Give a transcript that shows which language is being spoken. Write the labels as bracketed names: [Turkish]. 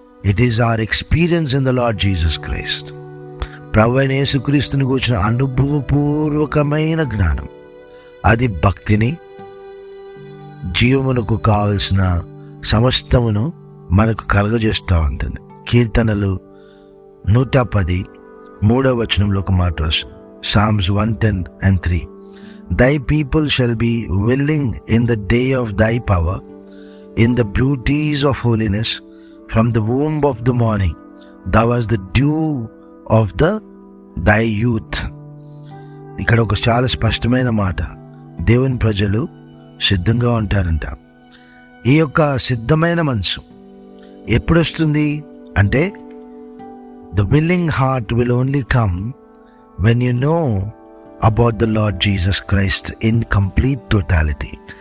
[English] It is our experience in the Lord Jesus Christ. [Telugu] ప్రభువైన యేసుక్రీస్తుని కూర్చున్న అనుభవపూర్వకమైన జ్ఞానం అది భక్తిని, జీవమునకు కావలసిన సమస్తమును మనకు కలుగజేస్తూ ఉంటుంది. కీర్తనలు 110 3వ వచనంలో ఒక మాట రాస్తుంది, Psalms 110:3. [English] Thy people shall be willing in the day of thy power, in the beauties of holiness. From the womb of the morning, thou was the dew of thy youth. [Telugu] ఇక్కడ ఒక చాలా స్పష్టమైన మాట, దేవుని ప్రజలు సిద్ధంగా ఉంటారంట. ఈ యొక్క సిద్ధమైన మనసు ఎప్పుడు వస్తుంది అంటే, [English] the willing heart will only come when you know about the Lord Jesus Christ in complete totality.